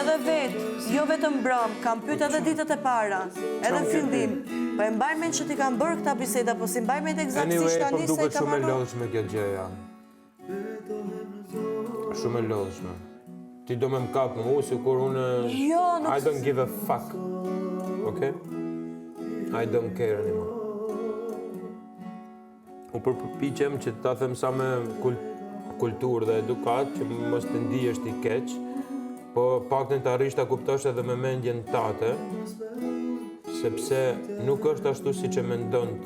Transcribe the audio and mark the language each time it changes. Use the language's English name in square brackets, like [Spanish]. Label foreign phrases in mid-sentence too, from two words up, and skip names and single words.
[Albanian] edhe vetë, jo vetëm mbrëm, kam pyet edhe ditët e para, edhe në fillim. Po e mbaj mend që ti kam bërë këta biseda, po si mbaj mend eksaktësisht Anyway, po tani se duket kam shumë e harruar. lodhshme kjo gjëja. Shumë e lodhshme. Ti do me m'kap mu, si kur unë... Jo, nuk... [English] I don't give a fuck. Okay? I don't care anymore. [Albanian] U përpiqem që ta them sa me kulturë dhe edukat, që mos të ndihesh ti keq, po paktën të arrish ta kuptosh edhe me mendjen tate, sepse nuk është ashtu si që mendon ti.